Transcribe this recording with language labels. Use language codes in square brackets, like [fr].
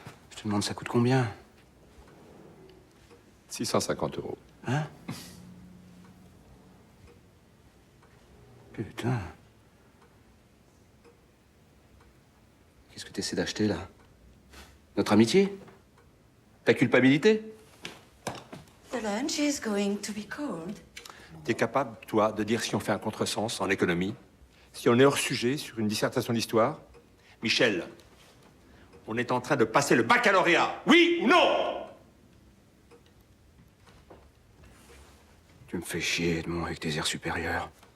[fr] Je te demande, ça coûte combien? 650 €. Hein? Putain. Qu'est-ce que t'essaies d'acheter, là? Notre amitié? Ta culpabilité? [en] The lunch is going to be cold. [fr] T'es capable, toi, de dire si on fait un contresens en économie? Si on est hors sujet sur une dissertation d'histoire? Michel, on est en train de passer le baccalauréat. Oui ou non? Tu me fais chier, Edmond, avec tes airs supérieurs.